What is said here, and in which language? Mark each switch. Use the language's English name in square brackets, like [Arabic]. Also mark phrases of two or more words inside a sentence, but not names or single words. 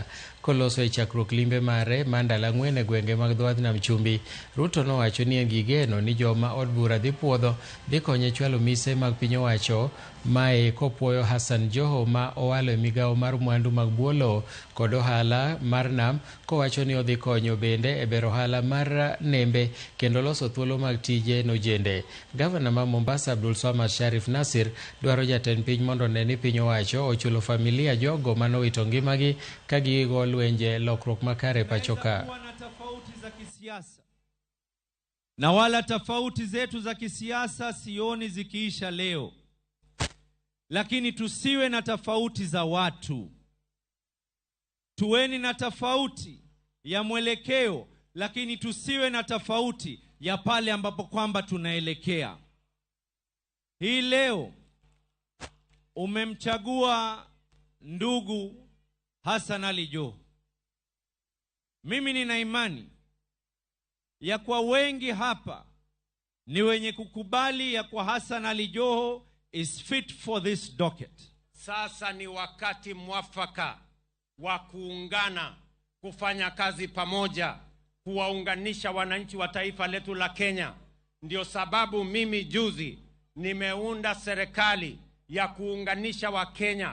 [Luo (Kenya and Tanzania)] Koloso e chakruok limbe mare mar ndalo ang'wen e gwenge mag dho wath nam chumbi, Ruto nowacho ni en gi geno ni joma od bura dhi puodho dhi konye chwalo mise mag piny owacho mae kopuoyo Hassan Joho ma owalo e migawo mar mwandu mag bwo lowo kod ohala mar nam, kowacho ni odhi konyo bende e bero ohala mar nembe kendo loso thuolo mag tije nojende. Gavana ma Mombasa Abdulswamad Sharif Nassir dwaro jatend piny mondo one ni piny owacho ochulo familia jogo manowito ngimagi ka gigo lwenje lokruok makare pachoka. [Swahili] Na wala tofauti zetu za kisiasa sioni zikiisha leo, lakini tusiwe na tofauti za watu. Tuweni na tofauti ya mwelekeo, lakini tusiwe na tofauti ya pale ambapo kwamba tunaelekea. Hii leo umemchagua ndugu Hassan Ali Joho. Mimi nina imani ya kwa wengi hapa ni wenye kukubali ya kwa Hassan Ali Joho [English] is fit for this docket. [Swahili] Sasa ni wakati mwafaka wa kuungana, kufanya kazi pamoja, kuwaunganisha wananchi wa taifa letu la Kenya. Ndio sababu mimi juzi nimeunda serikali ya kuunganisha Wakenya.